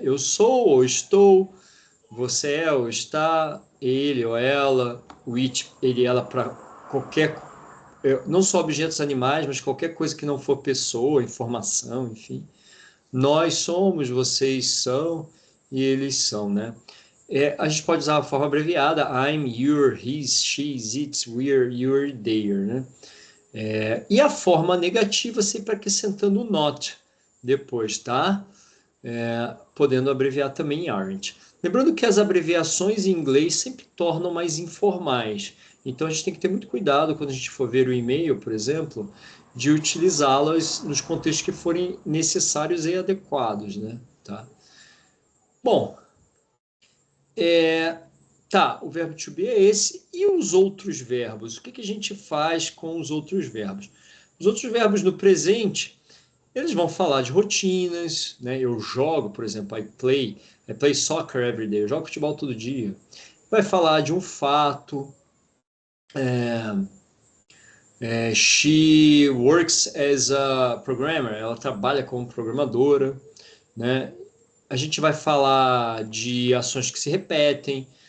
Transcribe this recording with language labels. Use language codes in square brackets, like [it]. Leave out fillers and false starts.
[pt] Eu sou ou estou, você é ou está, ele ou ela, o it, ele e ela para qualquer, não só objetos animais, mas qualquer coisa que não for pessoa, informação, enfim. Nós somos, vocês são e eles são, né? A gente pode usar a forma abreviada, [en] I'm, you're, he's, she's, it's, we're, you're, they're, [pt] né? E a forma negativa sempre acrescentando o not depois, tá? Podendo abreviar também em aren't. Lembrando que as abreviações em inglês sempre tornam mais informais. Então a gente tem que ter muito cuidado quando a gente for ver o e-mail, por exemplo, de utilizá-las nos contextos que forem necessários e adequados, né? Tá? Bom, tá, o verbo to be é esse. E os outros verbos? O que que a gente faz com os outros verbos? Os outros verbos no presente, eles vão falar de rotinas, né? Eu jogo, por exemplo, [en] I play soccer every day. [pt] Eu jogo futebol todo dia. Vai falar de um fato. [en] She works as a programmer. [pt] Ela trabalha como programadora, né? A gente vai falar de ações que se repetem.